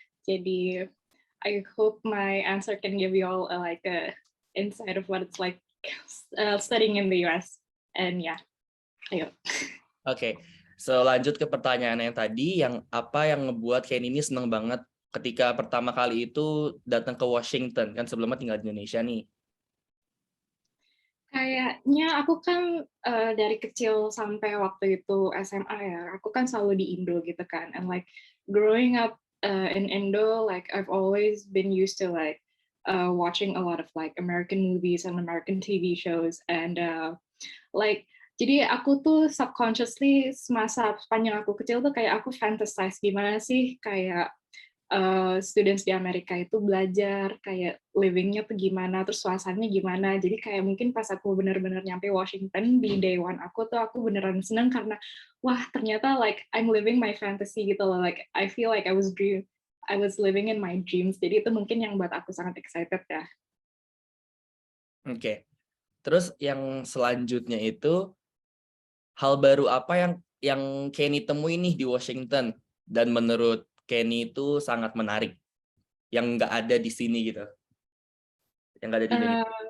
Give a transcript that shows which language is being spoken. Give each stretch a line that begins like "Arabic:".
English: Jadi I hope my answer can give you all a insight of what it's like studying in the US. And yeah, ayo.
Indonesian: Oke, so lanjut ke pertanyaan yang tadi, apa yang ngebuat Kenny ini seneng banget ketika pertama kali itu datang ke Washington, kan sebelumnya tinggal di Indonesia nih. Kayaknya aku kan dari kecil sampai waktu itu SMA ya, aku kan selalu di Indo gitu kan.
English: And like growing up in Indo, like I've always been used to like watching a lot of like American movies and American TV shows. And like
Indonesian: jadi aku tuh subconsciously semasa sepanjang aku kecil tuh kayak aku fantasize gimana sih kayak students di Amerika itu belajar kayak livingnya tuh gimana, terus suasananya gimana. Jadi kayak mungkin pas aku benar-benar nyampe Washington di day one aku beneran seneng karena wah ternyata
English: like I'm living my fantasy
Indonesian: gitu loh.
English: Like I feel like I was living in my dreams.
Indonesian: Jadi itu mungkin yang buat aku sangat excited ya. Oke. Terus yang selanjutnya itu hal baru apa yang Kenny temui nih di Washington dan menurut Kenny itu sangat menarik yang nggak ada di sini gitu, yang nggak ada di Indonesia.